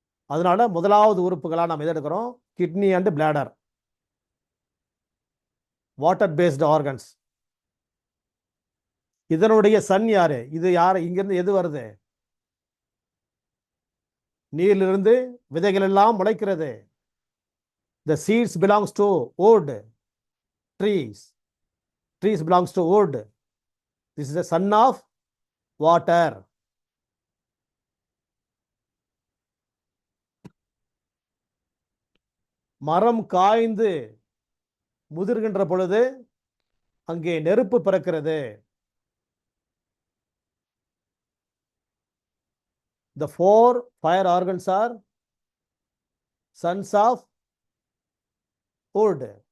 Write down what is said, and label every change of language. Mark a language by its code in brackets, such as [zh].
[ta] அதனால முதலாவது உறுப்புகளாக நாம் எதை எடுக்கிறோம், [en] Kidney and bladder, water based organs. [ta] இதனுடைய சன் யாரு, இது யார், இங்கிருந்து எது வருது, நீரிலிருந்து விதைகள் எல்லாம் முளைக்கிறது. [en] The seeds belongs to wood, trees. Trees belongs to wood. This is the son of water. [ta] மரம் காய்ந்து முதிர்கின்ற பொழுது அங்கே நெருப்பு பிறக்கிறது. [en] The 4 fire organs are sons of wood.